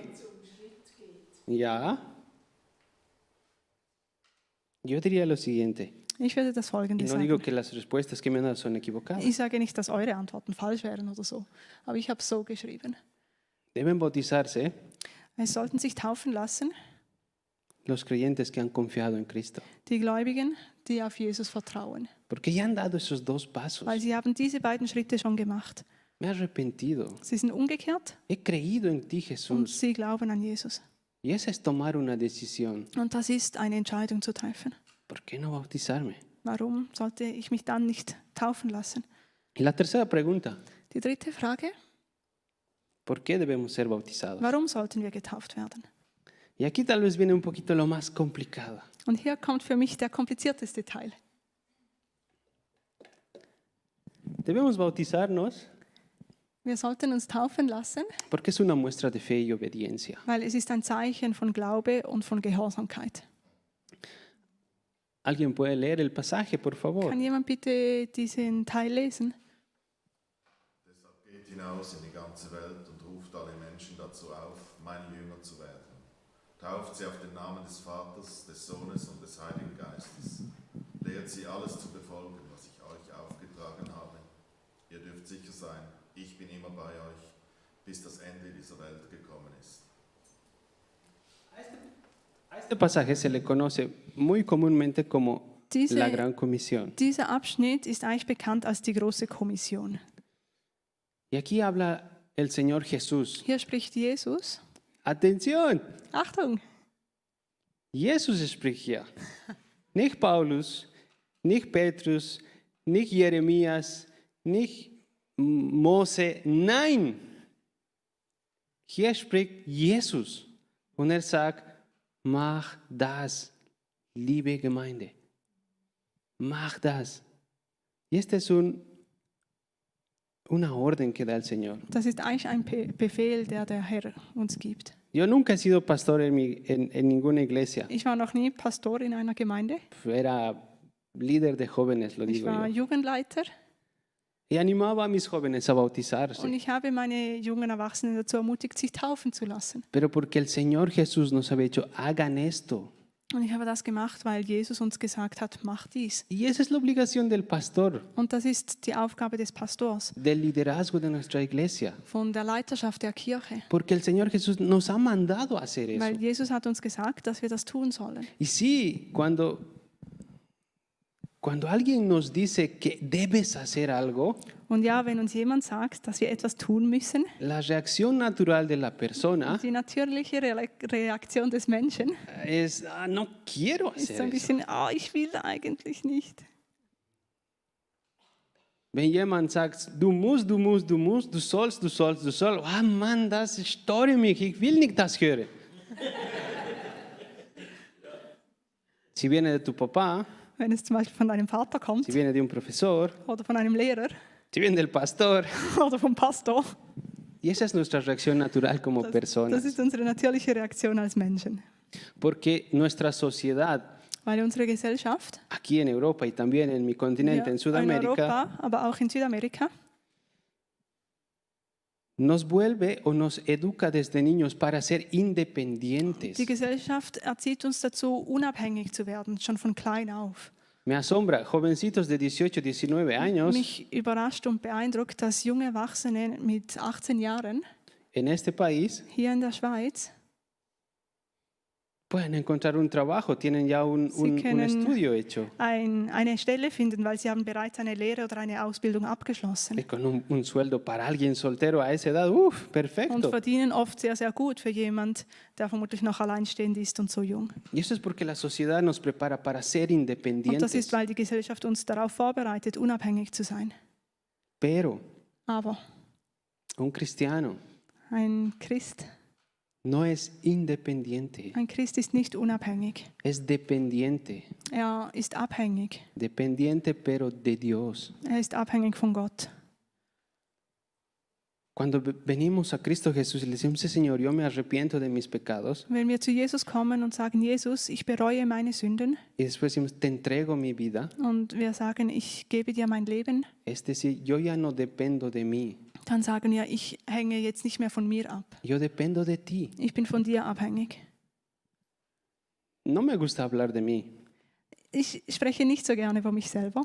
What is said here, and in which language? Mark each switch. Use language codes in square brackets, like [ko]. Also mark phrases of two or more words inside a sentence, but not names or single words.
[de] Ja. [es] Yo diría lo siguiente, [de] Ich würde das [es] y [de] Folgende [es] no digo [de] sagen. [es] que las respuestas que me han dado son equivocadas. [de] Ich sage nicht, dass eure Antworten falsch wären oder so, aber ich habe es so geschrieben. [es] Deben bautizarse [de] Es sollten sich taufen lassen [es] los creyentes que han confiado en Cristo, [de] die Gläubigen, die auf Jesus vertrauen, [es] porque ya han dado esos dos pasos. [de] weil sie haben diese beiden Schritte schon gemacht. [es] Me he arrepentido, [de] Sie sind umgekehrt [es] he creído en ti, [de] und Jesús. sie glauben an Jesus. [es] Y esa es tomar una decisión. [de] Und das ist eine Entscheidung zu treffen. [es] ¿Por qué no bautizarme? [de] Warum sollte ich mich dann nicht taufen lassen? [es] Y la tercera pregunta, [de] Die dritte Frage, [es] ¿por qué debemos ser bautizados? [de] warum sollten wir getauft werden? [es] Y aquí tal vez viene un poquito lo más complicado. [de] Und hier kommt für mich der komplizierteste Teil. [es] Debemos bautizarnos [de] Wir sollten uns taufen lassen, [es] porque es una muestra de fe y obediencia. [de] weil es ist ein Zeichen von Glaube und von Gehorsamkeit. [es] ¿Alguien puede leer el pasaje, por favor? [de] Kann jemand bitte diesen Teil lesen? Deshalb geht hinaus in die ganze Welt und ruft alle Menschen dazu auf, meine Jünger zu werden. Tauft sie auf den Namen des Vaters, des Sohnes und des Heiligen Geistes. Lehrt sie alles zu befolgen, was ich euch aufgetragen habe. Ihr dürft sicher sein, ich bin immer bei euch, bis das Ende dieser Welt gekommen ist. [es] A este pasaje se le conoce muy comúnmente como [de] Diese- [es] la Gran Comisión. [de] Dieser Abschnitt ist eigentlich bekannt als die große Kommission. [es] Y aquí habla el Señor Jesús. [de] Hier spricht Jesus. [es] Atención, [de] Achtung! Jesus spricht hier. Nicht Paulus, nicht Petrus, nicht Jeremías, nicht Mose. Nein, hier spricht Jesus. Und er sagt, mach das, liebe Gemeinde. Mach das. [es] Y esta es una orden que da el Señor. [de] Das ist eigentlich ein Befehl, der Herr uns gibt. [es] Yo nunca he sido pastor en ninguna iglesia. [de] Ich war noch nie Pastor in einer Gemeinde. [es] Era líder de jóvenes, lo [de] Ich [es] digo [de] war [es] yo. [de] Jugendleiter [es] Y animaba a mis jóvenes a [de] und [es] bautizarse. [de] ich habe meine jungen Erwachsenen dazu ermutigt, sich taufen zu lassen. [es] Pero porque el Señor Jesús nos había dicho, hagan esto. [de] Und ich habe das gemacht, weil Jesus uns gesagt hat, mach dies. [es] Y esa es la obligación del pastor, [de] Und das ist die Aufgabe des Pastors, [es] del liderazgo de nuestra iglesia. [de] von der Leiterschaft der Kirche. [es] Porque el Señor Jesús nos ha mandado a hacer eso. [de] Weil Jesus hat uns gesagt, dass wir das tun sollen. [es] Y sí, cuando alguien nos dice que debes hacer algo, [de] Und ja, wenn uns jemand sagt, dass wir etwas tun müssen, [es] la reacción natural de la persona [de] die natürliche Reaktion des Menschen [es] es, no quiero [de] ist so [es] hacer [de] ein [es] eso. [de] bisschen, ich will eigentlich nicht. Wenn jemand sagt, du musst, du sollst, Mann, das stört mich, ich will nicht das hören. [es] Si viene de tu papá, [de] Wenn es zum Beispiel von deinem Vater kommt [es] si viene de un profesor, [de] oder von einem Lehrer [es] si viene del pastor, [de] oder vom Pastor, [es] y esa es nuestra reacción natural como [de] das [es] personas. [de] ist unsere natürliche Reaktion als Menschen. [es] Porque nuestra sociedad, [de] Weil unsere Gesellschaft, [es] aquí en Europa y también en mi continente, [de] ja, [es] en [de] in Sudamérica, Europa, aber auch in Südamerika, [es] nos vuelve o nos educa desde niños para ser independientes. [de] die Gesellschaft erzieht uns dazu, unabhängig zu werden, schon von klein auf. [es] Me asombra, jovencitos de 18, 19 años [de] Mich überrascht und beeindruckt, dass junge Erwachsene mit 18 Jahren [es] en este país [de] hier in der Schweiz [es] pueden encontrar un trabajo, tienen ya un [de] können- [es] estudio hecho, [de] eine Stelle finden, weil sie haben bereits eine Lehre oder eine Ausbildung abgeschlossen [es] y con un sueldo para alguien soltero a esa edad, ¡uf! [de] und [es] Perfecto. [de] verdienen oft sehr, sehr gut für jemand, der vermutlich noch alleinstehend ist und so jung. [es] Y eso es porque la sociedad nos prepara para ser [de] Und das [es] independientes. [de] ist, weil die Gesellschaft uns darauf vorbereitet, unabhängig zu sein. [es] Pero [de] Aber [es] un cristiano [de] ein Christ [es] no es independiente, [de] Ein Christ ist nicht unabhängig. [es] es dependiente. [de] Er ist abhängig. [es] Dependiente pero de Dios. [de] Er ist abhängig von Gott. [es] Cuando venimos a Cristo Jesús y le decimos, Señor, yo me arrepiento de mis pecados, [de] Wenn wir zu Jesus kommen und sagen, Jesus, ich bereue meine Sünden, [es] y después decimos, te entrego mi vida, [de] und wir sagen, ich gebe dir mein Leben, [es] es decir, yo ya no dependo de mí, [de] dann sagen wir, ich hänge jetzt nicht mehr von mir ab. [es] yo dependo de ti. [de] Ich bin von dir abhängig. [es] No me gusta hablar de mí, [de] Ich spreche nicht so gerne über mich selber,